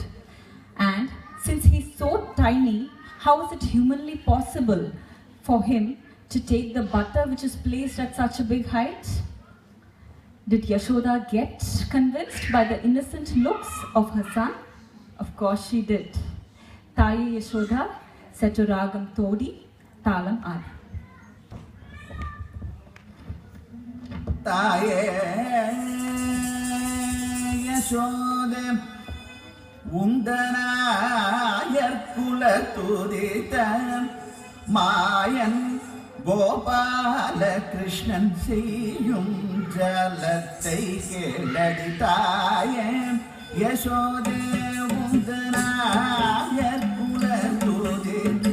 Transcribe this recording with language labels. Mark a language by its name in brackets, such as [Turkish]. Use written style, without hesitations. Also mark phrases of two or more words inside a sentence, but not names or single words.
[English] And since he's so tiny, how is it humanly possible for him to take the butter which is placed at such a big height? Did Yashoda get convinced by the innocent looks of her son? Of course she did. Taye Yashoda, [Tamil] செதுராகம் தோடி, தாளம் ஆதி. தாயே யசோதா உந்தனாயர் குலத்துதித்த மாயன் கோபால கிருஷ்ணன் செய்யும் ஜாலத்தை கேளடிதாயே யசோதா உந்தனாயர் குலத்துதித்த